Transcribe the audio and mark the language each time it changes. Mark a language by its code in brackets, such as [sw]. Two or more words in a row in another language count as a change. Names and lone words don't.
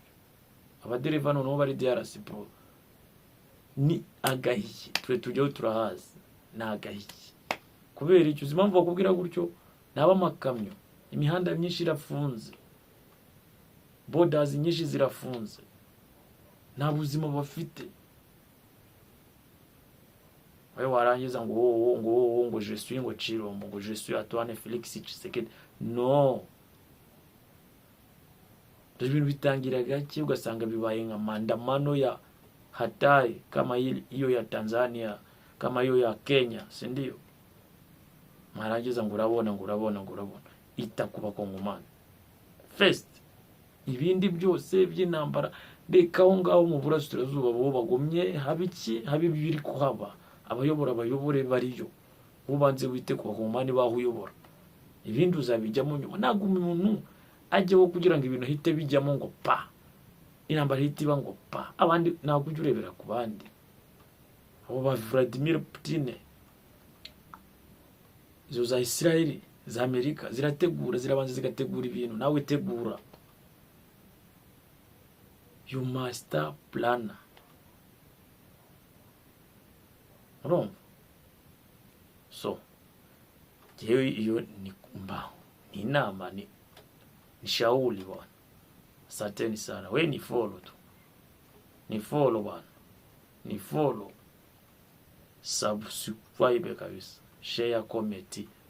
[rw] Abadereva noneho bari DRC pro ni agahiye tujyaho turahazi na agahiye kubera icyo impamvu bakubwira gutyo naba makamyo imihanda myinshi irafunze, borders nyinshi zirafunze, nta buzima bafite. Wewe warangiza ngo [fr] je suis [rw] ngo Chirombo ngo [fr] je suis [rw] Antoine Felix Tshisekedi no. Ibintu bitangira gake ugasanga bibaye nka [sw] maandamano ya hatari kama hiyo ya Tanzania, kama hiyo ya Kenya, si ndio? [rw] Marangiza ngo urabona itakuba Kongomani first ibindi byose by'intambara reka aho ngaho mu burasirazuba bo bagomye habiki biri kuhaba. Abayobore bariyo ubanze wite ku Kongomani bahuyobora ibindi uzabijyamo nyuma. Ntabwo umuntu ajyeho kugira ngo ibintu hite bijyamo ngo pa intambara hite iba ngo pa abandi ntabwo ujye urebera ku bandi. Abo ba Vladimir Putin izo za Israel za Amerika zirabanza zigategura ibintu nawe tegura. [en] You must plan. Wrong. [rw] So jewe iyo ni mbao ni inama [sw] ni shauri bwana. Asanteni sana. We ni follow tu. Ni follow bwana. Ni follow. Subscribe kabisa. [en] Share, comment.